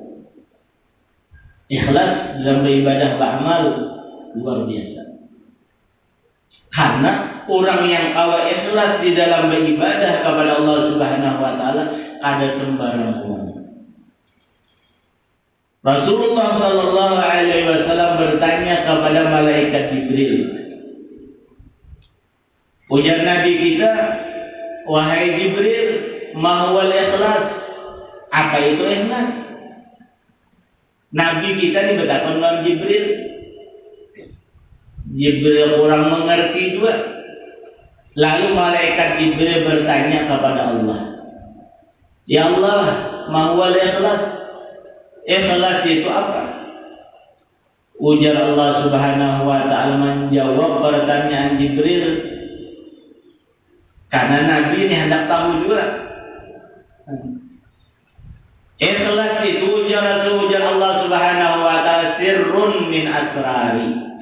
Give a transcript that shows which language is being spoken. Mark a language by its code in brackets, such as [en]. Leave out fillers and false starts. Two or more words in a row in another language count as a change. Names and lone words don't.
[id] Ikhlas dalam beribadah beramal luar biasa. [bjn] Karena orang yang kawa ikhlas di dalam beribadah kepada Allah [ar] سبحانه وتعالى [bjn] kada sembarang orang. [id] Rasulullah [ar] صلى الله عليه وسلم [id] bertanya kepada malaikat Jibril. [bjn] Ujar Nabi kita, wahai Jibril, [ar] ما هو الإخلاص? [id] Apa itu ikhlas? Nabi kita dikatakan oleh Jibril. Jibril kurang mengerti juga. Lalu malaikat Jibril bertanya kepada Allah, [ar] يا الله ما هو الإخلاص? [id] Ikhlas itu apa? [bjn] Ujar Allah [ar] سبحانه وتعالى [bjn] menjawab pertanyaan Jibril, karena Nabi ini hendak tahu juga. Ikhlas itu ujar [ar] الله سبحانه وتعالى سر من أسراري.